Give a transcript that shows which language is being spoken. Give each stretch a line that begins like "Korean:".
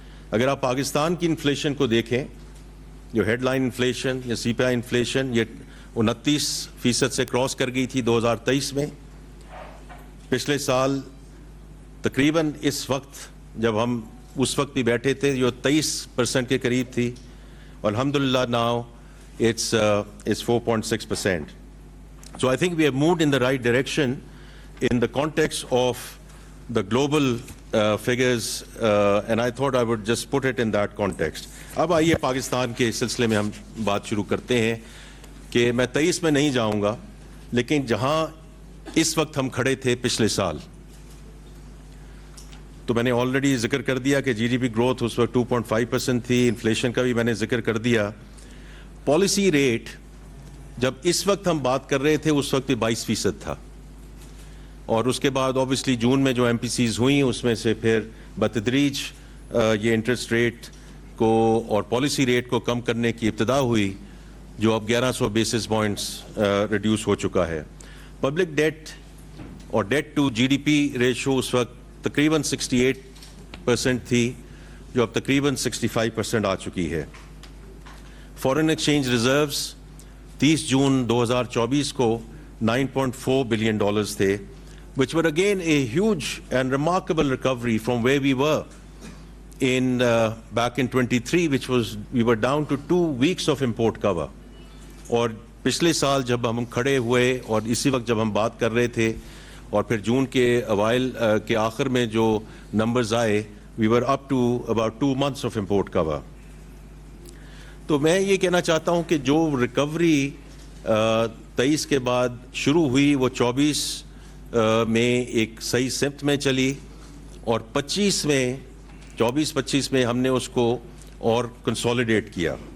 Urdu: اگر آپ پاکستان کی انفلیشن کو دیکھیں جو ہیڈ لائن انفلیشن یا سی پی آئی انفلیشن یہ 29% سے کراس کر گئی تھی 2023 میں. پچھلے سال تقریباً اس وقت جب ہم اس وقت بھی بیٹھے تھے جو 23% کے قریب تھی اور الحمدللہ
English: Now it's 4.6%. So I think we have moved in the right direction in the context of the global figures and I thought I would just put it in that context.
Urdu: اب آئیے پاکستان کے سلسلے میں ہم بات شروع کرتے ہیں کہ میں 23 میں نہیں جاؤں گا لیکن جہاں اس وقت ہم کھڑے تھے پچھلے سال تو میں نے آلریڈی ذکر کر دیا کہ جی ڈی پی گروتھ اس وقت 2.5% تھی. انفلیشن کا بھی میں نے ذکر کر دیا. پالیسی ریٹ جب اس وقت ہم بات کر رہے تھے اس وقت 22% تھا اور اس کے بعد اوبیسلی جون میں جو ایم پی سیز ہوئیں اس میں سے پھر بتدریج یہ انٹرسٹ ریٹ کو اور پالیسی ریٹ کو کم کرنے کی ابتدا ہوئی جو اب 1100 بیسس پوائنٹس ریڈیوس ہو چکا ہے. پبلک ڈیٹ اور date to جی D P ratio اس وقت تقریباً 68% تھی جو اب تقریباً 65% آ چکی ہے. فارن ایکسچینج ریزروز 30 جون 2024 کو $9.4 بلین تھے
English: which were again a huge and remarkable recovery from where we were in back in 23 which was we were down to 2 weeks of import cover.
Urdu: اور پچھلے سال جب ہم کھڑے ہوئے اور اسی وقت جب ہم بات کر رہے تھے اور پھر جون کے اوائل کے آخر میں جو نمبرز آئے
English: we were up to about 2 months of import cover.
Urdu: تو میں یہ کہنا چاہتا ہوں کہ جو ریکوری 23 کے بعد شروع ہوئی وہ 24 میں ایک صحیح سمت میں چلی اور 25 میں 24-25 میں ہم نے اس کو اور کنسولیڈیٹ کیا.